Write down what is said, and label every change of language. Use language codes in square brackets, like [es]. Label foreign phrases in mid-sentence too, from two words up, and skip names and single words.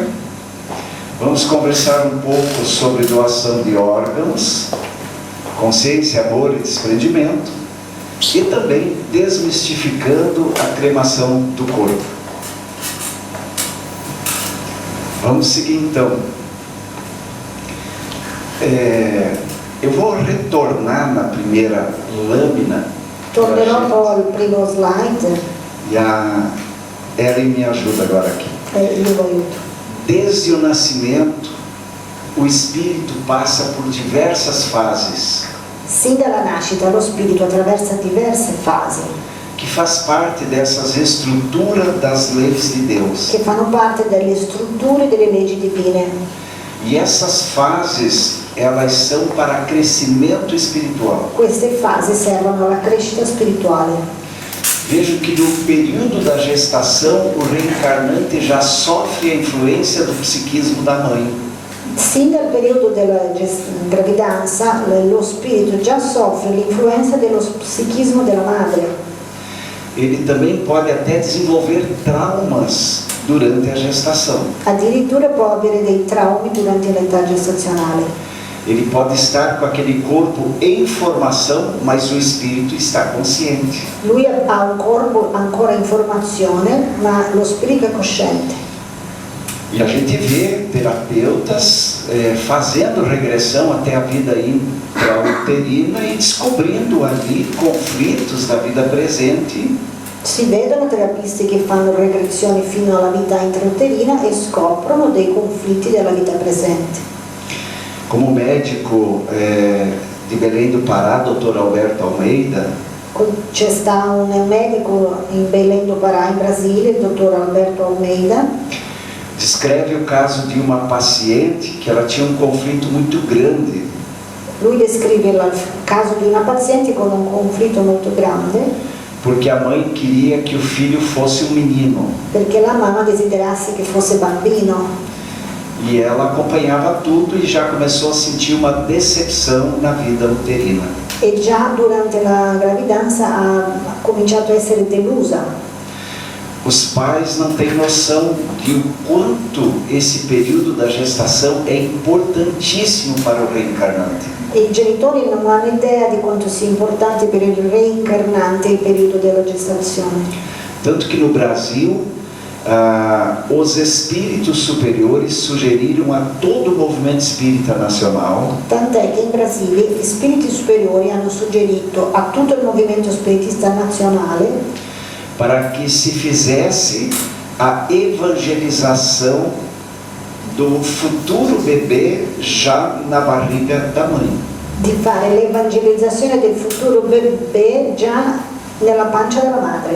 [pt] Vamos conversar um pouco sobre doação de órgãos, consciência, amor e desprendimento. e também desmistificando a cremação do corpo. Vamos seguir então. Eu vou retornar na primeira lâmina. [it] Tornerò poi al primo slide [pt] E a Ellen me ajuda agora aqui. [it] e io lo aiuto. [pt] Desde o nascimento, o espírito passa por diversas fases, [it] Sin dalla nascita lo spirito attraversa diverse fasi [pt] que faz parte dessas estruturas das leis de Deus. [it] che fanno parte delle strutture delle leggi divine. [pt] E essas fases, elas são para crescimento espiritual. [it] Queste fasi servono alla crescita spirituale. [pt] Vejo que no período da gestação, o reencarnante já sofre a influência do psiquismo da mãe. [it] Sin dal periodo della gravidanza lo spirito già soffre l'influenza dello psichismo della madre. [pt] Ele também pode até desenvolver traumas durante a gestação. [it] Addirittura può avere dei traumi durante l'età gestazionale. [pt] Ele pode estar com aquele corpo em formação, mas o espírito está consciente. [it] Lui ha un corpo ancora in formazione, ma lo spirito è cosciente. [pt] E a gente vê terapeutas fazendo regressão até a vida intrauterina e descobrindo ali conflitos da vida presente. [it] Si vedono terapisti che fanno regressioni fino alla vita intrauterina e scoprono dei conflitti della vita presente. [pt] Como médico de Belém do Pará, Dr. Alberto Almeida, [it] C'è sta un medico in Belém do Pará, in Brasile, il dottor Alberto Almeida, [pt] descreve o caso de uma paciente que ela tinha um conflito muito grande. [it] lui descrive il caso di una paziente con un conflitto molto grande [pt] Porque a mãe queria que o filho fosse um menino. [it] perché la mamma desiderasse che fosse bambino [pt] E ela acompanhava tudo e já começou a sentir uma decepção na vida uterina. [it] e già durante la gravidanza ha cominciato a essere delusa. [pt] Os pais não têm noção de o quanto esse período da gestação é importantíssimo para o reencarnante. [it] E i genitori non hanno idea di quanto sia importante per il reincarnante il periodo della gestazione. [pt] Tanto que no Brasil, os espíritos superiores sugeriram a todo o movimento espírita nacional [it] Tant'è che in Brasile gli spiriti superiori hanno suggerito a tutto il movimento spiritista nazionale [pt] para que se fizesse a evangelização do futuro bebê já na barriga da mãe. [it] di fare l'evangelizzazione del futuro bebè già nella pancia della madre.